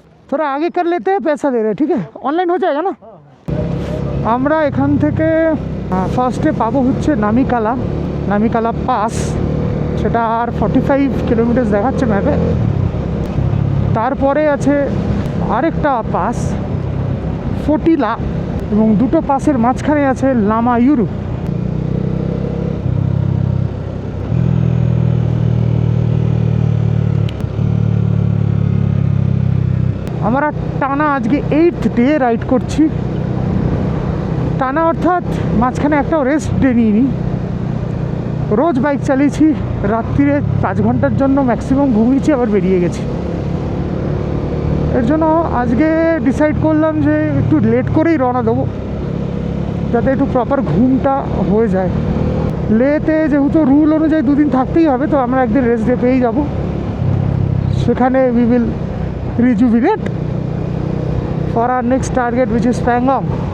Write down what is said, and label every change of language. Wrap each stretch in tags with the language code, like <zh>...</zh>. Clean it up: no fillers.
<hi>थोड़ा आगे कर लेते हैं, पैसा दे रहे हैं, ठीक है? ऑनलाइन हो जाएगा ना?</hi> <bn>আমরা এখান থেকে ফার্স্টে পাবো হচ্ছে নামিকালা পাস। সেটা আর 45 কিলোমিটার দেখাচ্ছে ম্যাপে। তারপরে আছে আরেকটা পাস, ফটিলা, এবং দুটো পাসের মাঝখানে আছে লামায়ুরু। আমরা টানা আজকে 8th ডে রাইড করছি। টানা অর্থাৎ মাঝখানে একটাও রেস্ট ডে নিইনি। রোজ বাইক চালিয়েছি, রাত্রিরে 5 ঘন্টার জন্য ম্যাক্সিমাম ঘুমিয়েছি, আবার বেরিয়ে গেছি। এর জন্য আজকে ডিসাইড করলাম যে একটু লেট করেই রওনা দেবো, যাতে একটু প্রপার ঘুমটা হয়ে যায়। লেতে যেহেতু রুল অনুযায়ী 2 দিন থাকতেই হবে, তো আমরা একদিন রেস্ট ডে পেয়েই যাবো।</bn> <en>সেখানে we will rejuvenate for our next target, which is Pangong.</en>